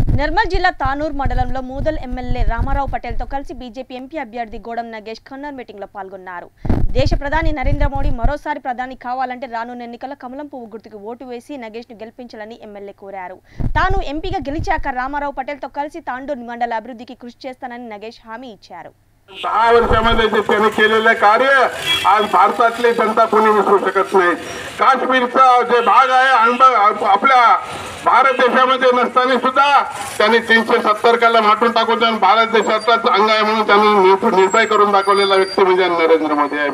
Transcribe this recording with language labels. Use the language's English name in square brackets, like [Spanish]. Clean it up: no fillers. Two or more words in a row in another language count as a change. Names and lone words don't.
[Telugu] నిర్మల్ జిల్లా తానూర్ మండలంలో మూదల్ ఎమ్మెల్యే రామారావు పటేల్ తో కలిసి బీజేపీ ఎంపీ అభ్యర్థి గోడం నగేష్ ఖన్నర్ మీటింగ్ లో పాల్గొన్నారు. దేశ ప్రధాని నరేంద్ర మోడీ మరోసారి ప్రధాని కావాలంటే రానున్న ఎన్నికల్లో కమలం పువ్వు గుర్తుకు ఓటు వేసి నగేష్ ను గెలిపించాలని ఎమ్మెల్యే కోరారు. తాను ఎంపీగా గెలిచాక రామారావు పటేల్ తో కలిసి తాండూర్ మండల అభివృద్ధికి కృషి చేస్తానని నగేష్ హామీ इच्छाరు. [Marathi] 10 वर्षामध्ये जे त्यांनी केलेले कार्य आज भारतातली जनता कोणी विसरू शकत नाही. काश्मीरचा जे भाग आहे आपल्या भारत देशामध्ये नसताना सुद्धा त्यांनी 370 कलम हटून टाकून भारत देशाचाच अंग आहे म्हणून त्यांनी निर्भय करून दाखवलेला व्यक्ती म्हणजे नरेंद्र मोदी आहे.